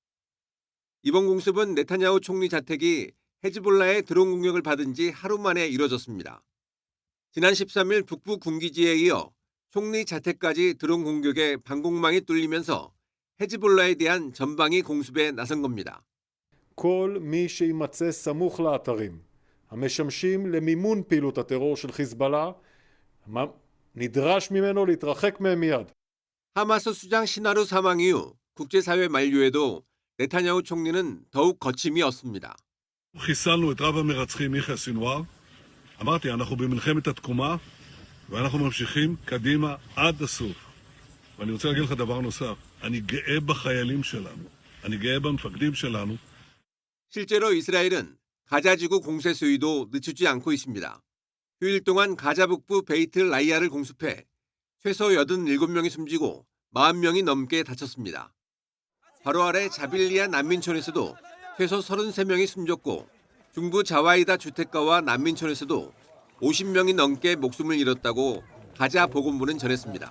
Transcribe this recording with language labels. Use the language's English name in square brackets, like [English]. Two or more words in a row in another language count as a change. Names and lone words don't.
[Korean] 이번 공습은 네타냐후 총리 자택이 헤즈볼라의 드론 공격을 받은 지 하루 만에 이뤄졌습니다. 지난 13일 북부 군기지에 이어 총리 자택까지 드론 공격에 방공망이 뚫리면서 헤즈볼라에 대한 전방위 공습에 나선 겁니다. [Hebrew] כל מי שימצא סמוך לאתרים המשמשים למימון פעילות הטרור של חיזבאללה נדרש ממנו להתרחק מהם מיד. [Korean] 하마스 수장 시나루 사망 이후 국제사회 만류에도 네타냐후 총리는 더욱 거침이 없습니다. [Hebrew] חיסלנו את רב המרצחים יחיא סנוואר. אמרתי, אנחנו במלחמת התקומה ואנחנו ממשיכים קדימה עד הסוף. ואני רוצה להגיד לך דבר נוסף, אני גאה בחיילים שלנו, אני גאה במפקדים שלנו. [Korean] 실제로 이스라엘은 가자지구 공세 수위도 늦추지 않고 있습니다. 휴일 동안 가자 북부 베이트 라이아를 공습해 최소 87명이 숨지고 40명이 넘게 다쳤습니다. 바로 아래 자빌리아 난민촌에서도 최소 33명이 숨졌고 중부 자와이다 주택가와 난민촌에서도 50명이 넘게 목숨을 잃었다고 가자 보건부는 전했습니다.